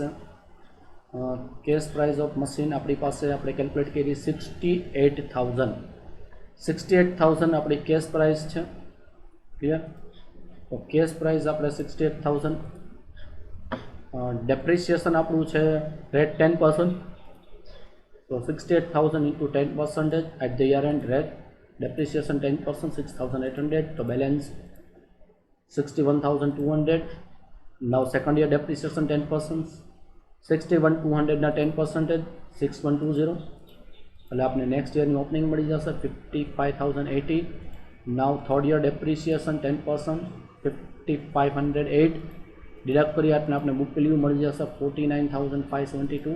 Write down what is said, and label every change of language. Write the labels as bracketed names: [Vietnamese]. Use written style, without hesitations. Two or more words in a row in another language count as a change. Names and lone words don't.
[English] cash price of machine [Gujarati] આપણી પાસે આપણે કેલ્ક્યુલેટ કરી 68,000. 68,000 આપણી [English] cash price [Gujarati] છે. ક્લિયર? તો [English] cash price [Gujarati] આપણે 68,000. ડેપ્રિસિએશન આપણું છે રેટ 10%. [English] તો 68,000 into 10% at the year end rate. Depreciation 10%, 6,800. [Gujarati] તો બેલેન્સ 61,200. [English] Now second year depreciation 10%, 61,200 ના 10% 6,120. [Gujarati] એટલે આપણે નેક્સ્ટ યરની ઓપનિંગ મળી જશે 55,080. [English] now third year depreciation 10% 55,108. [Gujarati] ડિડક્ટ કરીએ એટલે આપણે [English] book value [Gujarati] મળી જશે 49,572.